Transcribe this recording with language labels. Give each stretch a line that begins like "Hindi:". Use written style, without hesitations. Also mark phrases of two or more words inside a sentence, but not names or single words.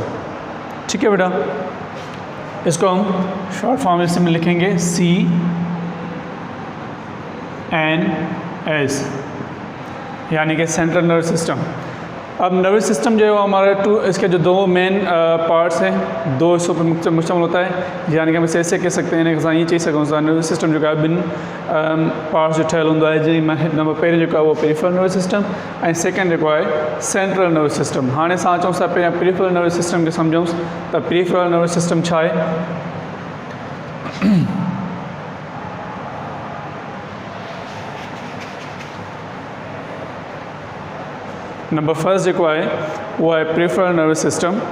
Hindi: ठीक है बेटा, इसको हम
English: short form
Hindi: में लिखेंगे CNS, यानी कि
English: central nervous system.
Hindi: अब
English: nervous system
Hindi: जो है वो हमारे इसके जो 2
English: main parts
Hindi: हैं, 2 हिस्सों पर मुश्तमिल होता है. यानी कि हम इसे ऐसे कह सकते हैं कि ये
Sindhi: चई सघूं था
English: nervous system
Sindhi: जो है 2 पार्ट्स जो ठहियलु हूंदो आहे, जंहिं नंबर पहिरियों जेको आहे उहो
English: peripheral nervous system
Sindhi: ऐं सेकंड जेको आहे
English: central nervous system.
Sindhi: हाणे असां अचूं था पहिरियां
English: peripheral nervous system
Sindhi: खे सम्झूं त
English: peripheral nervous system
Sindhi: छा आहे.
English: number first
Sindhi: जेको आहे उहो आहे
English: peripheral nervous system.